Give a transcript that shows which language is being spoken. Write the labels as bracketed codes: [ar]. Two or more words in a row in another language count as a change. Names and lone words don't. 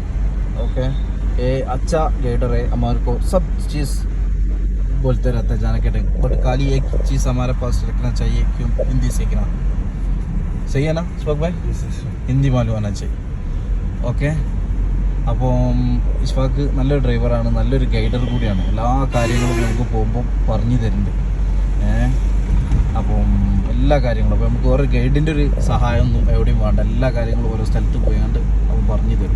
[hi] ओके, ये अच्छा गाइडर है, हमारे को सब चीज़ बोलते रहता है जाने के टाइम. बट खाली एक चीज़ हमारे पास रखना चाहिए, क्यों? हिंदी सीखना. सही है ना इशफाक भाई? हिंदी मालूम होना चाहिए. [ml] ഓക്കെ, അപ്പം ഇഷ്ഫാക്ക് നല്ലൊരു ഡ്രൈവറാണ്, നല്ലൊരു ഗൈഡർ കൂടിയാണ്. എല്ലാ കാര്യങ്ങളും നമുക്ക് പോകുമ്പോൾ പറഞ്ഞു തരുന്നുണ്ട്. അപ്പം എല്ലാ കാര്യങ്ങളും, അപ്പോൾ നമുക്ക് ഓരോ ഗൈഡിൻ്റെ ഒരു സഹായമൊന്നും എവിടെയും വേണ്ട. എല്ലാ കാര്യങ്ങളും ഓരോ സ്ഥലത്ത് പോയാണ്ട് അവൻ പറഞ്ഞു തരും.